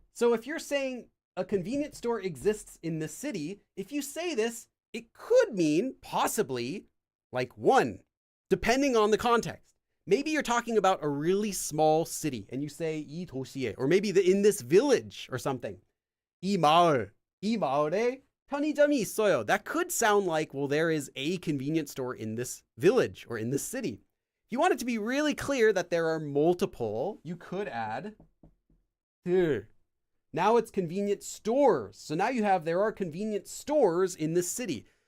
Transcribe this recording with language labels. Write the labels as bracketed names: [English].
[English] So if you're saying a convenience store exists in this city, if you say this, it could mean possibly like one, depending on the context. Maybe you're talking about a really small city and you say [Korean] 이 도시에, [English] or maybe in this village or something. [Korean] 이 마을에 편의점이 있어요. [English] That could sound like, well, there is a convenience store in this village or in this city. If you want it to be really clear that there are multiple, you could add to. Now it's convenience stores. So now you have, there are convenience stores in this city.